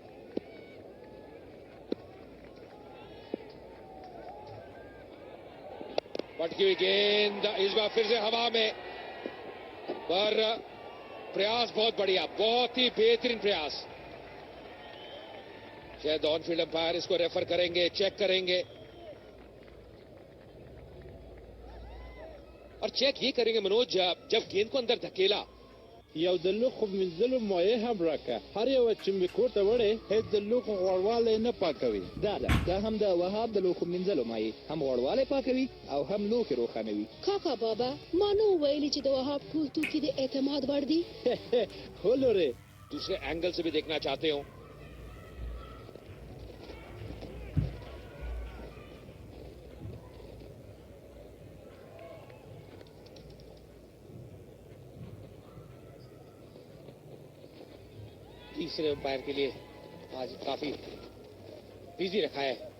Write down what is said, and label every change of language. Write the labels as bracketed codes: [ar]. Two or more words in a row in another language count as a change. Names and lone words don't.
[hi] पटकी हुई गेंद, इस बार फिर से हवा में, पर प्रयास बहुत बढ़िया, बहुत ही बेहतरीन प्रयास। शायद ऑन फील्ड अंपायर इसको रेफर करेंगे, चेक करेंगे, और चेक ये करेंगे मनोज जब गेंद को अंदर धकेला। [ps] یو د لوخو منځلو مایع هم راکه هر یو چې مې کور ته وړې هیڅ د لوخو غوړوالی نه پاکوي. دا هم د وهاب د لوښو مینځلو مایع هم غوړوالی پاکوي او هم لوښي روښانوي. کاکا بابا ما نو ویلي چې د وهاب ټول توکي د اعتماد وړ دي. هو لورې [hi] दूसरे एंगल से भी देखना चाहते हो। तीसरे अंपायर के लिए आज काफी बिजी रखा है।